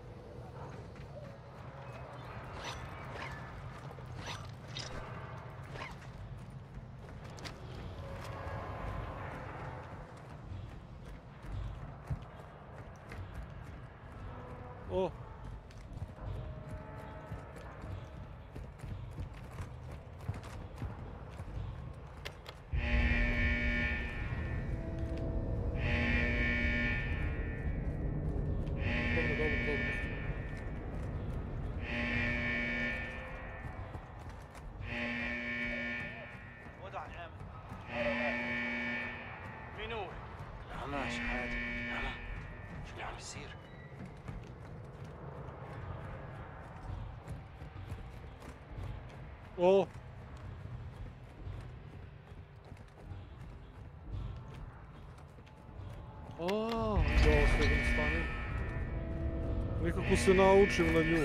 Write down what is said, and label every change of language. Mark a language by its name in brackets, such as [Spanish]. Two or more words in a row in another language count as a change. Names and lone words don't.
[Bosnian] O! Dobro. [Arabic] ودع يا امل مين هو؟ نعمة شحاتة نعمة شو اللي عم بيصير؟ O! [Bosnian] Stane. Nekako se naučim na nju.